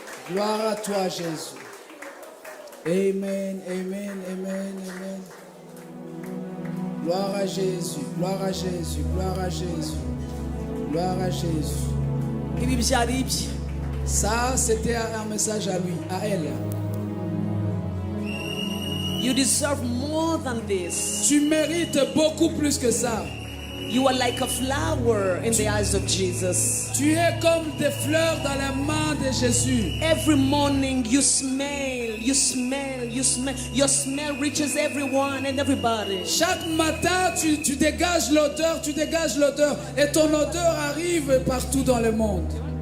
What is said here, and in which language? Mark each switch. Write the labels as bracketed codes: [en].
[fr] Gloire à toi, Jésus. Amen, amen, amen, amen. Gloire à Jésus, gloire à Jésus, gloire à Jésus. Gloire à Jésus. [rw] Ibi byari ibye. [fr] Ça, c'était un message à lui, à elle. [en] You deserve more than this. [fr] Tu mérites beaucoup plus que ça. [en] You are like a flower in the eyes of Jesus. [fr] Tu es comme des fleurs dans les mains de Jésus. [en] Every morning you smell. Your smell reaches everyone and everybody. [fr] Chaque matin, tu dégages l'odeur, et ton odeur arrive partout dans le monde.